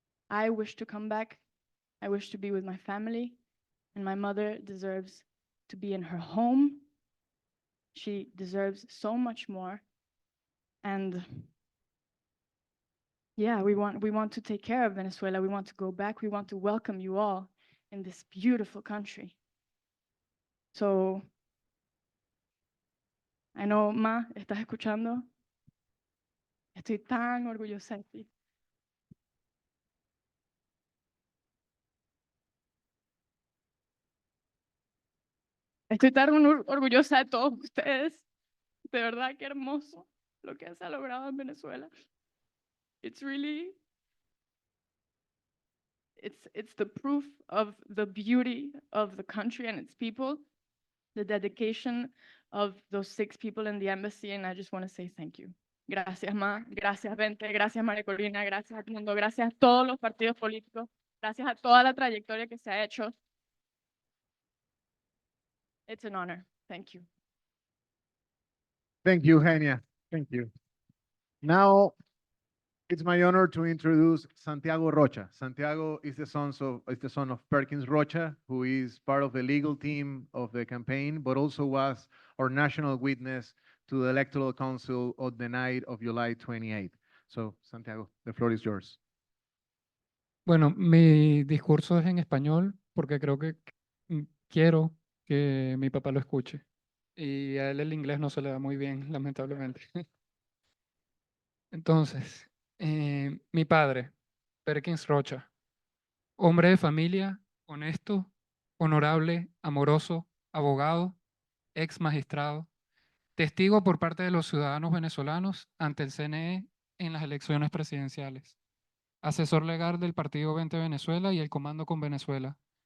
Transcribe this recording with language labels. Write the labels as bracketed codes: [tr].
[en] I wish to come back. I wish to be with my family, and my mother deserves to be in her home. She deserves so much more. And yeah, we want to take care of Venezuela. We want to go back. We want to welcome you all in this beautiful country. So, I know, Ma, [es] ¿estás escuchando? Estoy tan orgullosa de ti. Estoy tan orgullosa de todos ustedes. De verdad, qué hermoso lo que se ha logrado en Venezuela. [en] It's really, it's the proof of the beauty of the country and its people, the dedication of those 6 people in the embassy, and I just want to say thank you. [es] Gracias, Ma, gracias, Vente, gracias, María Corina, gracias a Edmundo, gracias a todos los partidos políticos, gracias a toda la trayectoria que se ha hecho. [en] It's an honor. Thank you. Thank you, Genia. Thank you. Now, it's my honor to introduce Santiago Rocha. Santiago is the son of Perkins Rocha, who is part of the legal team of the campaign, but also was our national witness to the Electoral Council on the night of July 28. So, Santiago, the floor is yours. [es] Bueno, mi discurso es en español porque creo que quiero que mi papá lo escuche. y a él el inglés no se le da muy bien, lamentablemente. Entonces, mi padre, Perkins Rocha, hombre de familia, honesto, honorable, amoroso, abogado, ex magistrado, testigo por parte de los ciudadanos venezolanos ante el CNE en las elecciones presidenciales, asesor legal del partido Evento Venezuela y el Comando con Venezuela.